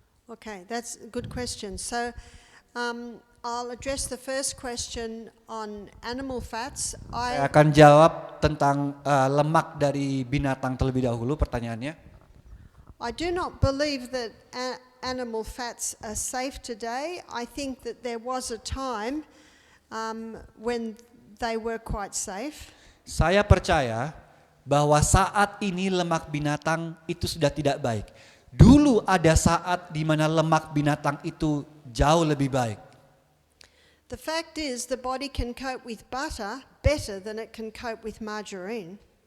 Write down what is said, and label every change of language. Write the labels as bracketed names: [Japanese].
[English] Okay, that's a good question. So I'll address the first question on animal fats. [Indonesian] Saya akan jawab tentang lemak dari binatang terlebih dahulu pertanyaannya. [English] I do not believe that animal fats are safe today. I think that there was a time when they were quite safe. [Indonesian] Saya percaya bahwa saat ini lemak binatang itu sudah tidak baik. Dulu ada saat di mana lemak binatang itu jauh lebih baik. [English] The fact is the body can cope with butter better than it can cope with margarine.